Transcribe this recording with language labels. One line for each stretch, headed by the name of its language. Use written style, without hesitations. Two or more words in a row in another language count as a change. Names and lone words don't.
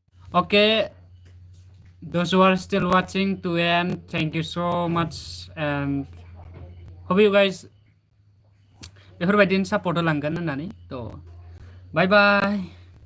English: Okay, those who are still watching to end, thank you so much, and hope you guys
Bodo: बेफोरबायदिनो सापर्ट होलांगोन होननानै थ' बाय बाय